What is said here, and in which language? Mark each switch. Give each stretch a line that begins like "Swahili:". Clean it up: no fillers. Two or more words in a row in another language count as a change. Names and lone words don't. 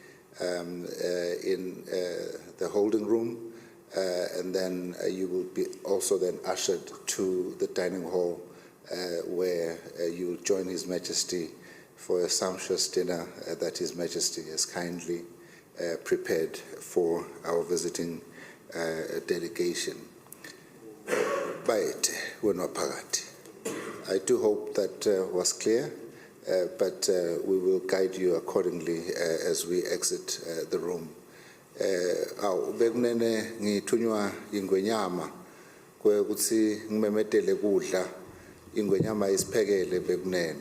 English: in the holding room, and then you will be also then ushered to the dining hall where you will join His Majesty for a sumptuous dinner that His Majesty has kindly prepared for our visiting delegation.
Swati: Baete, Wenwaphakathi.
English: I do hope that was clear, but we will guide you accordingly as we exit the room.
Swati: Bekunene ngithunywa ingwenyama kwekuthi ngimemetele kudla ingwenyama isiphekele bekunene.